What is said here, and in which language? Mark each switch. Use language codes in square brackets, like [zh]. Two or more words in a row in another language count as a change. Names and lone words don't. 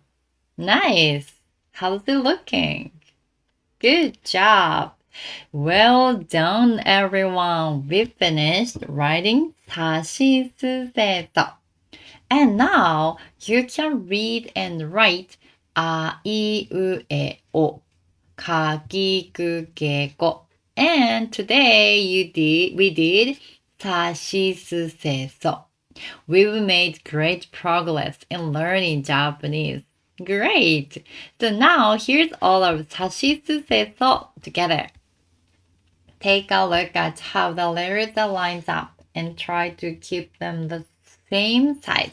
[en] Nice. How's it looking? Good job. Well done, everyone. We finished writing [ja] さ し す せ そ. [en] And now you can read and write [ja] あ、い、う、え、お、か、き、く、け、こ. [en] And today we did [ja] さ し す せ そ. [en] We've made great progress in learning Japanese. Great! So now here's all of [ja] さし すせそ [en] together. Take a look at how the letters are lined up and try to keep them the same size.